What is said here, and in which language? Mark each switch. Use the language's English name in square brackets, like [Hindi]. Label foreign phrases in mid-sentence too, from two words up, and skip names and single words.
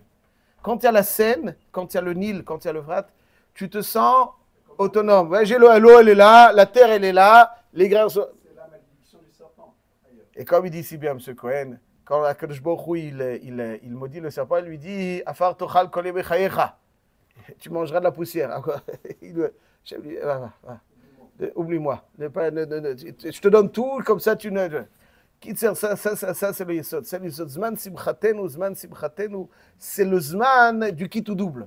[French] Quand il y a la Seine, quand il y a le Nil, quand il y a l'Euphrate, tu te sens autonome. Ouais, l'eau, elle est là, la terre, elle est là, les grains sont... C'est la malédiction du serpent. Et comme il dit si bien, M. Cohen, quand [Hebrew] הקדוש ברוך הוא, [French] il maudit le serpent, il lui dit « [Hebrew] עפר תאכל כל ימי חייך [French] » tu mangeras de la poussière. Oublie-moi. Je te donne tout, comme ça tu ne... Ça c'est le yesod. C'est le yesod. [Hebrew] זמן שמחתנו, [French] c'est le zman du kit ou double.